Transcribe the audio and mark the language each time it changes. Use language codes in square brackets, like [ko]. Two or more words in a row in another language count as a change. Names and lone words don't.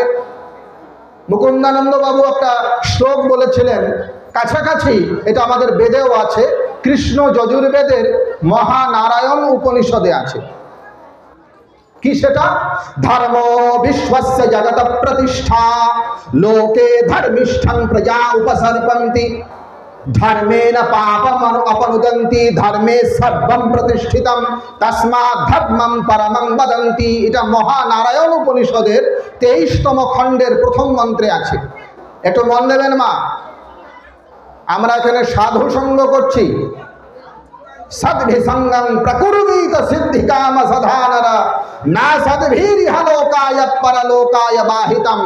[bn] মুকুন্দানন্দ বাবু একটা শ্লোক বলেছিলেন, কাছাকাছি, এটা আমাদের বেদেও আছে, কৃষ্ণ যজুর্বেদের মহানারায়ণ উপনিষদে আছে। কি সেটা? [sa] ধর্ম বিশ্বস্য জগত প্রতিষ্ঠা, লোকে ধর্মিষ্ঠং প্রজা উপসর্পন্তি। ধর্মেণ পাপম অপনুদন্তি ধর্মে সর্বম প্রতিষ্ঠিতম তস্মাৎ ধর্মম পরমং বদন্তি। [bn] এটা মহানারায়ণ উপনিষদের 23তম খণ্ডের প্রথম মন্ত্রে আছে। একটু মন দেবেন মা। আমরা এখানে সাধু সঙ্গ করছি। [sa] সদ্ভিসঙ্গম প্রকুর্বীত সিদ্ধি কাম সধানরা না সদ্ভীরিহ লোকায় পরলোকায় বাহিতম।